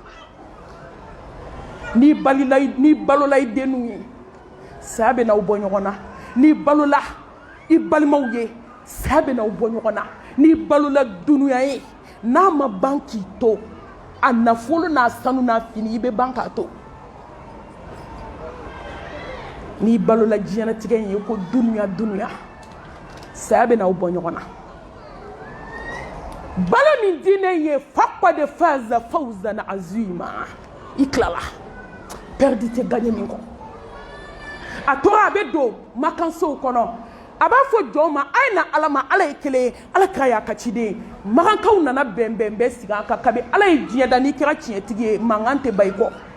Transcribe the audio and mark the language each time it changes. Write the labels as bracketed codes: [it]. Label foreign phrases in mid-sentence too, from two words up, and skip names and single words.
[bm] n'i balola i denninw ye saya bɛ n'aw bɔ ɲɔgɔn na n'i balola i balimaw ye saya bɛ n'aw bɔ ɲɔgɔn na n'i balola dunuya ye n'a ma ban k'i to a nafolo n'a sanu n'a fini i bɛ ban k'a to n'i balola diɲɛlatigɛ in ye ko dunuya saya bɛ n'aw bɔ ɲɔgɔn na balo min diinɛ ye [ar] فقد فاز فوزا عظيما [bm] i tilala perdi tɛ gagné min kɔ a tora a bɛ don makansow kɔnɔ a b'a fɔ jɔnw ma a ye na Ala ma Ala ye kelen ye Ala kira y'a ka ciden makankaw nana bɛn sigi an kan kabi Ala ye diɲɛ da n'i kɛra tiɲɛtigi ye mankan tɛ ban i kɔ